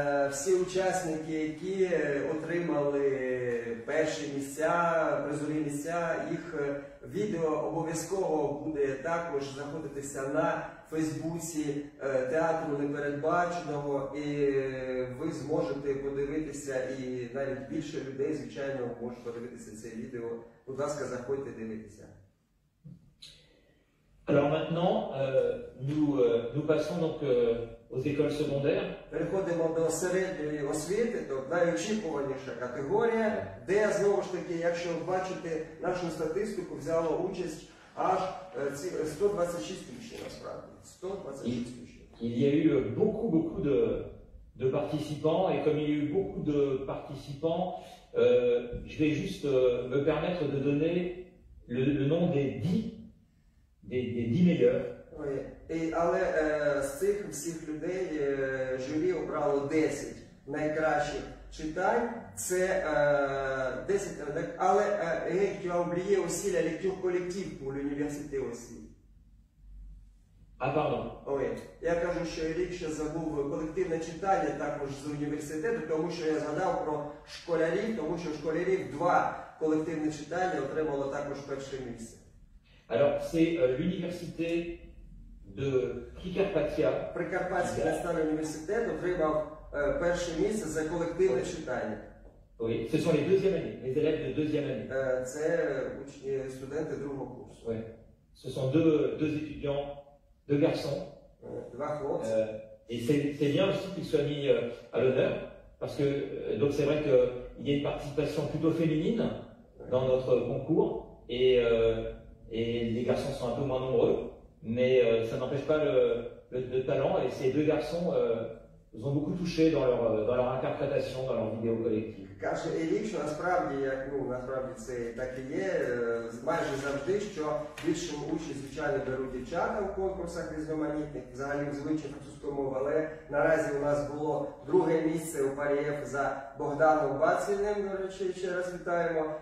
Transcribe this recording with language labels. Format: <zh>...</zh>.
<uk>Всі учасники, які отримали перші місця, призові місця, їх відео обов'язково буде також знаходитися на Фейсбуці Театру Непередбаченого, і ви зможете подивитися, і навіть більше людей, звичайно, можуть подивитися це відео. Будь ласка, заходьте, дивитися.</uk> <fr>Alors maintenant, nous passons donc aux écoles secondaires.</fr> <uk>Переходимо до середньої освіти, тобто найочікуваніша категорія, де, знову ж таки, якщо бачите нашу статистику, взяло участь аж 126 учнів, насправді. 126 учнів.</uk> <fr>Il y a eu beaucoup de participants, et comme il y a eu beaucoup de participants, je vais juste me permettre de donner le nom des 10 meilleurs.</fr> <uk>Але з цих всіх людей журі обрало 10 найкращих читань. Це 10, але</uk> <fr>tu as oublié aussi la lecture collective pour l'université aussi. Ah pardon.</fr> <uk>Ой, я кажу, що рік ще забув колективне читання також з університету, тому що я згадав про школярів, тому що школярів 2 колективні читання отримало також перше місце.</uk> <fr>Alors c'est l'université de Prikарпаття.</fr> <uk>Прикарпатський національний університет отримав перше місце за колективне читання.</uk> <fr>Oui, ce sont les deuxièmes années, les élèves de deuxième année.</fr> <uk>Це студенти другого курсу.</uk> <fr>Oui. Ce sont deux étudiants, 2 garçons.</fr> <uk>2 хлопці.</uk> <fr>Et c'est bien aussi qu'ils soient mis à l'honneur, parce que donc c'est vrai qu'il y a une participation plutôt féminine dans notre concours, et les garçons sont un peu moins nombreux, mais ça n'empêche pas de talent et ces deux garçons nous ont beaucoup touchés dans leur interprétation, dans leur vidéo collective.</fr> <uk>Каже Елік, що насправді, насправді це так і є, майже завжди, що більше участь, звичайно, беруть дівчата в конкурсах різноманітних, взагалі в звичай французької мови, але наразі у нас було друге місце у Парієв за Богданом Бацвільним, до речі, ще раз вітаємо.</uk>